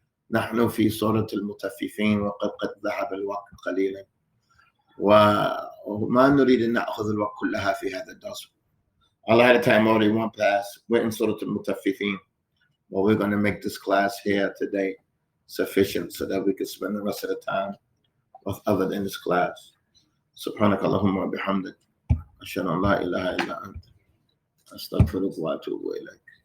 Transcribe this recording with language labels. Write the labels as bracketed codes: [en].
[ar] نحن في سورة المطففين وقد ذهب الوقت قليلا وما نريد أن نأخذ الوقت كلها في هذا الدرس. [en] A lot of time already went past. We're in Surah Al-Mutaffifin. Well, we're going to make this class here today sufficient so that we can spend the rest of the time with other than this class. [ar] سبحانك اللهم وبحمدك أشهد أن لا إله إلا أنت أستغفرك وأتوب إليك.